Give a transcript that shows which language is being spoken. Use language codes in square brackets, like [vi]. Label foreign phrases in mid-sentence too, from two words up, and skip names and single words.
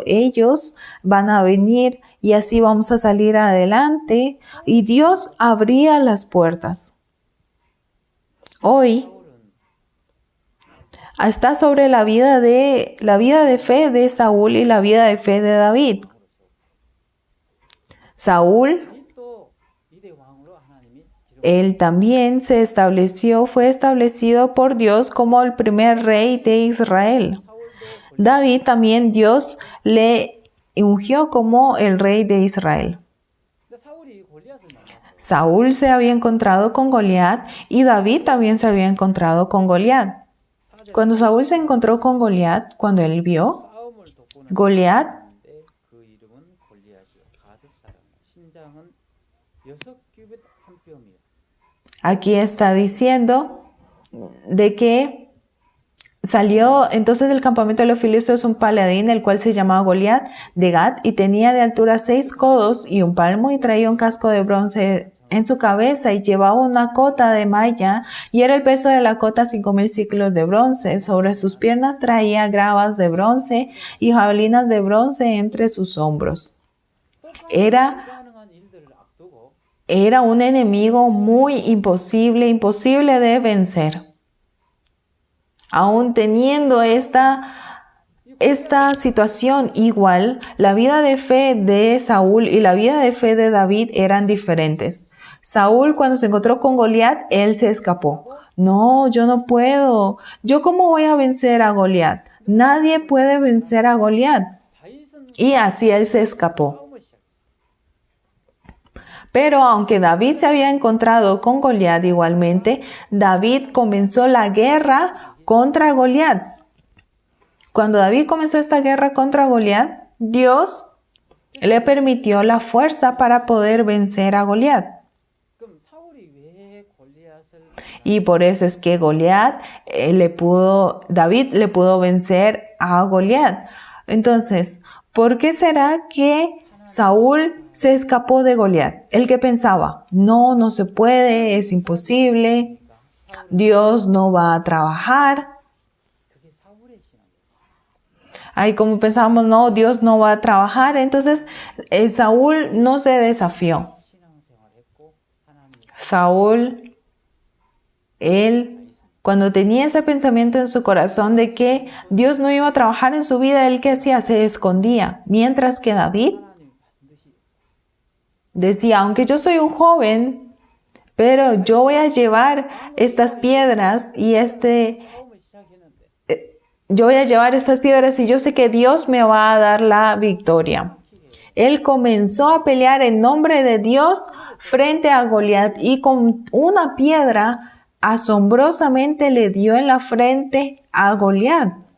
[es] Ellos van a venir y así vamos a salir adelante. Y Dios abría las puertas. Hoy está sobre la vida de fe de Saúl y la vida de fe de David. Saúl, [ko] 다윗도 이대 왕으로 하나님이 기록 [es] él también fue establecido por Dios como el primer rey de Israel. [ko] 사울도 [es] David también Dios le ungió como el rey de Israel. [ko] 근데 사울이 골리앗을 만났어요. [es] Saúl se había encontrado con Goliat y David también se había encontrado con Goliat. Cuando Saúl se encontró con Goliat, cuando él vio [ko] 싸움을 돕고는 Goliat, 있는데 그 이름은 골리앗이요 가드 사람 신장은 6규빗 한 뼘이요. [es] aquí está diciendo de que salió entonces del campamento de los filisteos un paladín, el cual se llamaba Goliat de Gat, y tenía de altura 6 codos y un palmo, y traía un casco de bronce en su cabeza, y llevaba una cota de malla, y era el peso de la cota 5,000 ciclos de bronce. Sobre sus piernas traía gravas de bronce y jabalinas de bronce entre sus hombros. Era [ko] 불가능한 일들을 앞두고 [es] Era un enemigo muy imposible de vencer. Aún teniendo esta situación igual, la vida de fe de Saúl y la vida de fe de David eran diferentes. Saúl, cuando se encontró con Goliat, él se escapó. No, yo no puedo. ¿Yo cómo voy a vencer a Goliat? Nadie puede vencer a Goliat. [ko] 다윗은 [es] Y así él se escapó. [ko] 싸움을 시작했어요. [es] Pero aunque David se había encontrado con Goliat igualmente, David comenzó la guerra contra Goliat. Cuando David comenzó esta guerra contra Goliat, Dios le permitió la fuerza para poder vencer a Goliat. [ko] 그럼 사울이 왜 골리앗을 [es] Y por eso es que David le pudo vencer a Goliat. Entonces, ¿por qué será que Saúl se escapó de Goliat? El que pensaba, no se puede, es imposible, Dios no va a trabajar. [ko] 그게 사울의 신앙이었어요. [es] Ahí como pensábamos, no, Dios no va a trabajar. Entonces, Saúl no se desafió. [ko] 신앙생활했고 하나님 [es] Saúl, él, cuando tenía ese pensamiento en su corazón de que Dios no iba a trabajar en su vida, él, ¿qué hacía? Se escondía. Mientras que David [ko] 하나님 반드시 역사. [es] decía, aunque yo soy un joven, pero yo voy a llevar estas piedras y yo voy a llevar estas piedras y yo sé que Dios me va a dar la victoria. Él comenzó a pelear en nombre de Dios frente a Goliat y con una piedra asombrosamente le dio en la frente a Goliat.